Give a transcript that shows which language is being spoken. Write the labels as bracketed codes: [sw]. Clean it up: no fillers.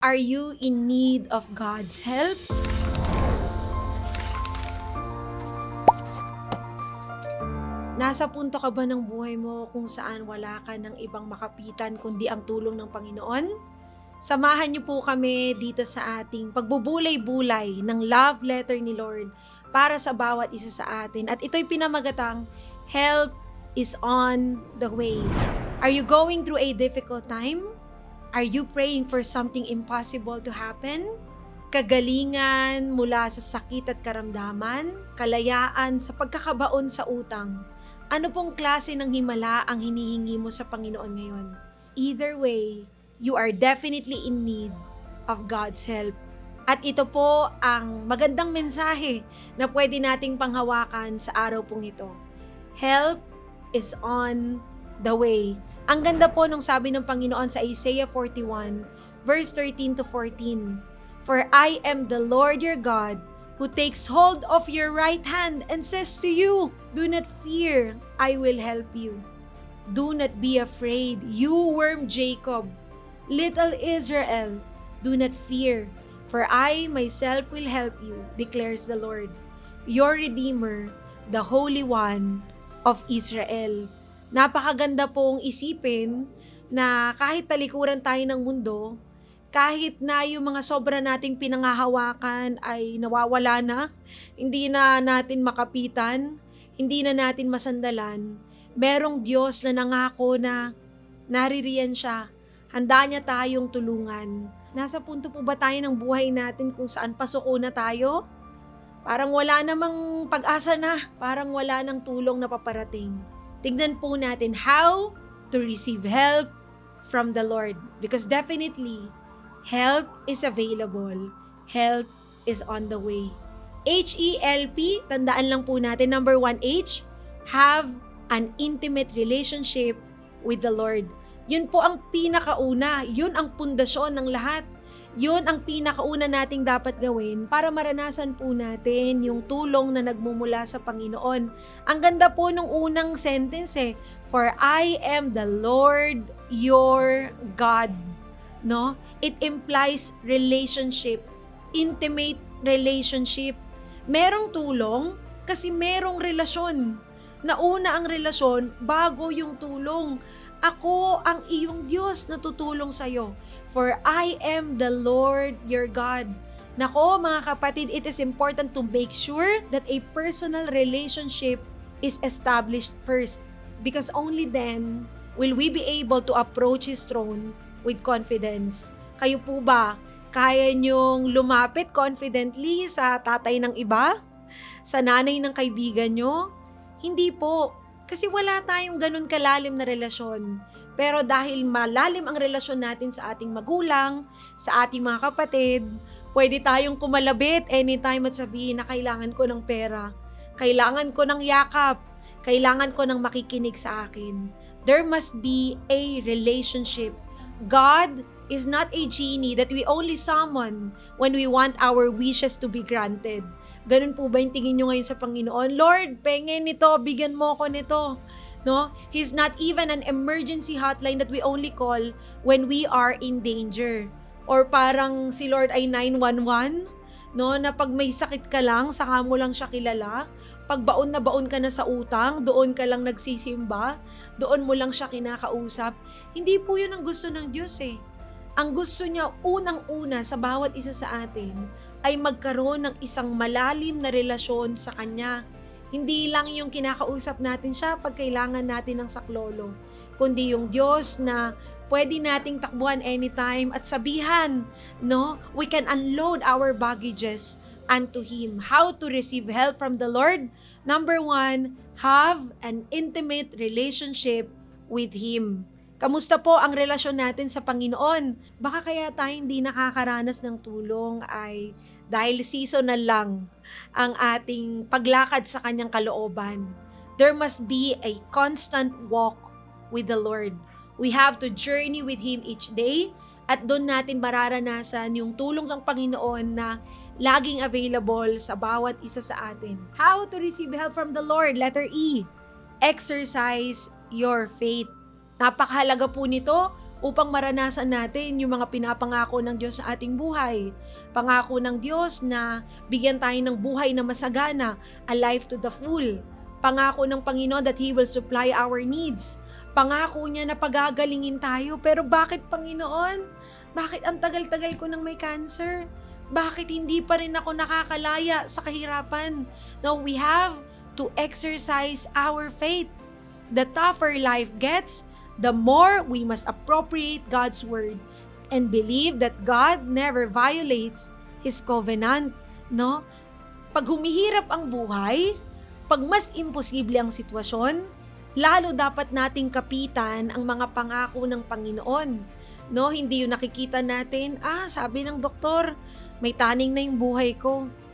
[en] Are you in need of God's help? [tl] Nasa punto ka ba ng buhay mo kung saan wala ka ng ibang makapitan kundi ang tulong ng Panginoon? Samahan niyo po kami dito sa ating pagbubulay-bulay ng love letter ni Lord para sa bawat isa sa atin. At ito'y pinamagatang, [en] help is on the way. Are you going through a difficult time? Are you praying for something impossible to happen? [tl] Kagalingan mula sa sakit at karamdaman, kalayaan sa pagkakabaon sa utang. Ano pong klase ng himala ang hinihingi mo sa Panginoon ngayon? [en] Either way, you are definitely in need of God's help. [tl] At ito po ang magandang mensahe na pwede nating panghawakan sa araw pong ito. [en] Help is on the way. [tl] Ang ganda po nung sabi ng Panginoon sa Isaiah 41, verse 13 to 14. [en] For I am the Lord your God, who takes hold of your right hand and says to you, do not fear, I will help you. Do not be afraid, you worm Jacob. Little Israel, do not fear, for I myself will help you, declares the Lord, your Redeemer, the Holy One of Israel. [tl] Napakaganda pong isipin na kahit talikuran tayo ng mundo, kahit na yung mga sobra nating pinangahawakan ay nawawala na, hindi na natin makapitan, hindi na natin masandalan, merong Diyos na nangako na naririyan siya, handa niya tayong tulungan. Nasa punto po ba tayo ng buhay natin kung saan pasuko na tayo? Parang wala namang pag-asa na, parang wala nang tulong na paparating. Tignan po natin [en] how to receive help from the Lord. Because definitely, help is available. Help is on the way. H-E-L-P, [tl] tandaan lang po natin. [en] Number 1, H, have an intimate relationship with the Lord. [tl] Yun po ang pinakauna. Yun ang pundasyon ng lahat. Yun ang pinakauna nating dapat gawin para maranasan po natin yung tulong na nagmumula sa Panginoon. Ang ganda po nung unang [en] sentence for I am the Lord your God. No? It implies relationship, intimate relationship. [tl] Merong tulong kasi merong relasyon. Nauna ang relasyon bago yung tulong. Ako ang iyong Diyos na tutulong sa'yo. [en] For I am the Lord your God. [tl] Nako mga kapatid, [en] it is important to make sure that a personal relationship is established first. Because only then will we be able to approach His throne with confidence. [tl] Kayo po ba, kaya niyong lumapit confidently sa tatay ng iba? Sa nanay ng kaibigan niyo? Hindi po. Kasi wala tayong ganun kalalim na relasyon. Pero dahil malalim ang relasyon natin sa ating magulang, sa ating mga kapatid, pwede tayong kumalabit anytime at sabihin na kailangan ko ng pera, kailangan ko ng yakap, kailangan ko ng makikinig sa akin. [en] There must be a relationship. God is not a genie that we only summon when we want our wishes to be granted. [tl] Ganun po ba yung tingin nyo ngayon sa Panginoon? Lord, pengen nito, bigyan mo ko nito. No? [en] He's not even an emergency hotline that we only call when we are in danger. [tl] Or parang si Lord ay 911, no? Na pag may sakit ka lang, saka mo lang siya kilala. Pag baon na baon ka na sa utang, doon ka lang nagsisimba, doon mo lang siya kinakausap. Hindi po yun ang gusto ng Diyos Ang gusto niya unang-una sa bawat isa sa atin ay magkaroon ng isang malalim na relasyon sa Kanya. Hindi lang yung kinakausap natin siya pag kailangan natin ng saklolo, kundi yung Diyos na pwede nating takbuhan anytime at sabihan, no? [en] We can unload our baggages unto Him. How to receive help from the Lord? Number 1, have an intimate relationship with Him. [tl] Kamusta po ang relasyon natin sa Panginoon? Baka kaya tayo hindi nakakaranas ng tulong ay dahil seasonal lang ang ating paglakad sa Kanyang kalooban. [en] There must be a constant walk with the Lord. We have to journey with Him each day [tl] at doon natin mararanasan yung tulong ng Panginoon na laging available sa bawat isa sa atin. [en] How to receive help from the Lord? Letter E, exercise your faith. [tl] Napakahalaga po nito upang maranasan natin yung mga pinapangako ng Diyos sa ating buhay. Pangako ng Diyos na bigyan tayo ng buhay na masagana, [en] a life to the full. [tl] Pangako ng Panginoon [en] that He will supply our needs. [tl] Pangako niya na pagagalingin tayo. Pero bakit, Panginoon? Bakit ang tagal-tagal ko nang may cancer? Bakit hindi pa rin ako nakakalaya sa kahirapan? [en] No, we have to exercise our faith. The tougher life gets, the more we must appropriate God's word and believe that God never violates His covenant. No? [tl] Pag humihirap ang buhay, pag mas imposible ang sitwasyon, lalo dapat nating kapitan ang mga pangako ng Panginoon. No, hindi yung nakikita natin, sabi ng doktor, may taning na yung buhay ko.